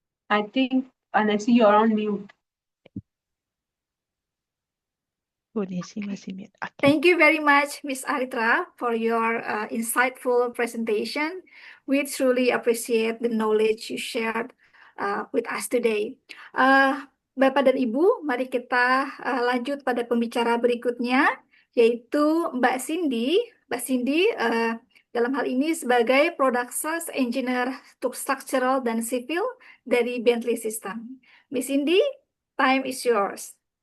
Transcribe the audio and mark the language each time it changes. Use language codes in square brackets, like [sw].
[en] I think, Anesi, you're on mute. [id] Bu Desi masih mute. Oke. [en] Thank you very much, Ms. Aritra, for your insightful presentation. We truly appreciate the knowledge you shared with us today. [id] Bapak dan Ibu, mari kita lanjut pada pembicara berikutnya, yaitu Mbak Cindy. Mbak Cindy dalam hal ini sebagai Product Sales Engineer Structural dan Civil dari Bentley System. Mbak Cindy, [en] time is yours.